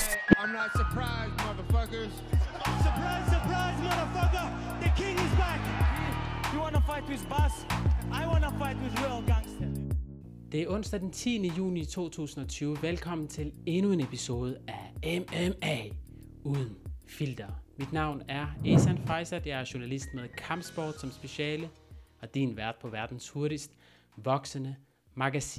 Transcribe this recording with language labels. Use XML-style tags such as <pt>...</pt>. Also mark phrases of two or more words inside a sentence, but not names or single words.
<en>I'm not surprised, motherfuckers. Surprise, surprise, motherfucker! The king is back! You wanna fight with boss? I wanna fight with real gangster.</en> <da>Det er onsdag den 10. juni 2020. Velkommen til endnu en episode af MMA uden filter. Mit navn er Ehsan Faizzad. Jeg er journalist med kampsport som speciale og din vært på verdens hurtigst voksende magasin.</da>